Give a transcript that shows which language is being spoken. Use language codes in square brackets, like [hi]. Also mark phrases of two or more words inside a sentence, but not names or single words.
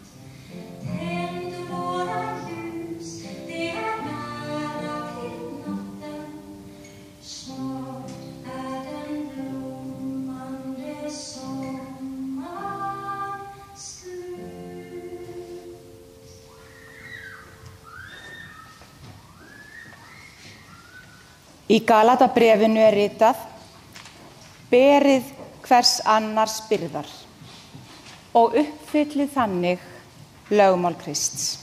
[sv] Tänd våra ljus, det är nära till natten. Snart är den blommande sommaren slut. [is] Í Galatabréfinu er ritað: Berið hvers annars byrðar og uppfylli þannig lögmál Krists.